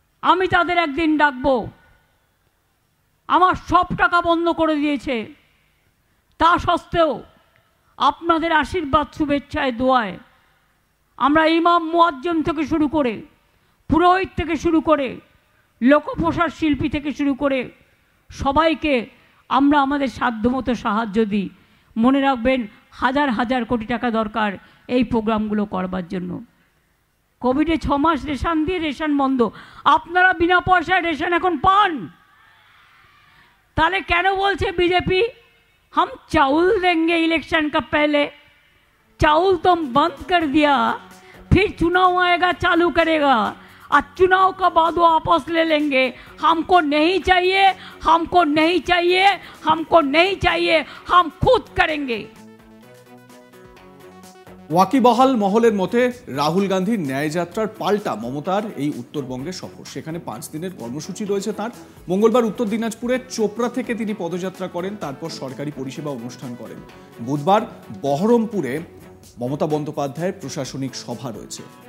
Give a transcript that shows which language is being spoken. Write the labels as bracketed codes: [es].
[bn] আমি তাদের একদিন ডাকবো। আমার সব টাকা বন্ধ করে দিয়েছে, তা সত্ত্বেও আপনাদের আশীর্বাদ, শুভেচ্ছায়, দোয়ায় আমরা ইমাম মুয়াজ্জম থেকে শুরু করে, পুরোহিত থেকে শুরু করে, লোকপ্রসার শিল্পী থেকে শুরু করে সবাইকে আমরা আমাদের সাধ্যমতো সাহায্য দিই। মনে রাখবেন, হাজার হাজার কোটি টাকা দরকার এই প্রোগ্রামগুলো করবার জন্য। কোভিডে 6 মাস রেশন দিয়ে রেশন বন্ধ, আপনারা বিনা পয়সায় রেশন এখন পান। তাহলে কেন বলছে বিজেপি [hi] हम चावल देंगे इलेक्शन का पहले? चावल तो बंद कर दिया, फिर चुनाव आएगा चालू करेगा, और चुनाव का बाद वो वापस ले लेंगे। हमको नहीं चाहिए, हमको नहीं चाहिए, हमको नहीं चाहिए, हम खुद करेंगे। [bn] ওয়াকিবহাল মহলের মতে রাহুল গান্ধীর ন্যায়যাত্রার পাল্টা মমতার এই উত্তরবঙ্গের সফর। সেখানে 5 দিনের কর্মসূচি রয়েছে তার। মঙ্গলবার উত্তর দিনাজপুরের চোপড়া থেকে তিনি পদযাত্রা করেন, তারপর সরকারি পরিষেবা অনুষ্ঠান করেন। বুধবার বহরমপুরে মমতা বন্দ্যোপাধ্যায়ের প্রশাসনিক সভা রয়েছে।